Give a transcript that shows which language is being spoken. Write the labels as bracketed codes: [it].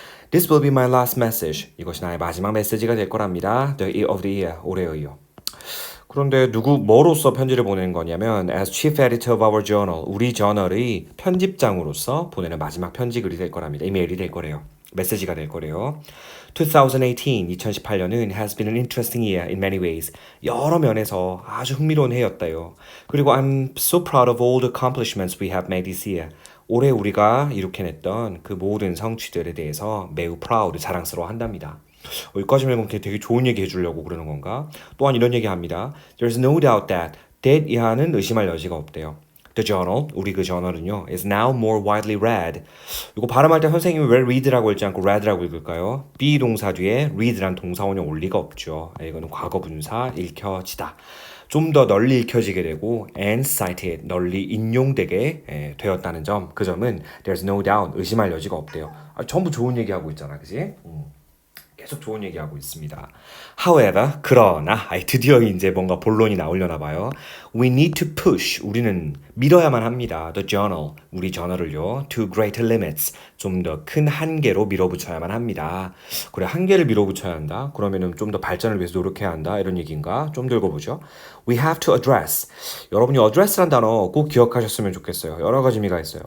[en] This will be my last message. [ko] 이것이 나의 마지막 메시지가 될 거랍니다. [en] The year of the year. [ko] 올해의 이어. 그런데 뭐로서 편지를 보내는 거냐면 [en] as chief editor of our journal, [ko] 우리 저널의 편집장으로서 보내는 마지막 편지 글이 될 거랍니다. 이메일이 될 거래요. 메시지가 될 거래요. 2018년은 [en] has been an interesting year in many ways. [ko] 여러 면에서 아주 흥미로운 해였다요. 그리고 [en] I'm so proud of all the accomplishments we have made this year. [ko] 올해 우리가 이룩해냈던 그 모든 성취들에 대해서 매우 proud, 자랑스러워 한답니다. 여기까지만 읽으면 되게 좋은 얘기 해주려고 그러는 건가? 또한 이런 얘기 합니다. [en] There's no doubt that [ko] 이하는 의심할 여지가 없대요. [en] The journal, [ko] 우리 그 저널은요, [en] is now more widely read. [ko] 이거 발음할 때 선생님이 왜 read라고 읽지 않고 read라고 읽을까요? be 동사 뒤에 read란 동사원이 올 리가 없죠. 이거는 과거 분사, 읽혀지다. 좀 더 널리 읽혀지게 되고 [en] and cited, [ko] 널리 인용되게 되었다는 점, 그 점은 [en] there's no doubt, [ko] 의심할 여지가 없대요. 전부 좋은 얘기하고 있잖아, 그지? 계속 좋은 얘기하고 있습니다. [en] However, [ko] 그러나 드디어 이제 뭔가 본론이 나오려나 봐요. [en] We need to push, [ko] 우리는 밀어야만 합니다. [en] The journal, [ko] 우리 저널을요. [en] To greater limits, [ko] 좀 더 큰 한계로 밀어붙여야만 합니다. 그래, 한계를 밀어붙여야 한다? 그러면은 좀 더 발전을 위해서 노력해야 한다? 이런 얘기인가? 좀 더 읽어보죠. [en] We have to address. [ko] 여러분이 address란 단어 꼭 기억하셨으면 좋겠어요. 여러 가지 의미가 있어요.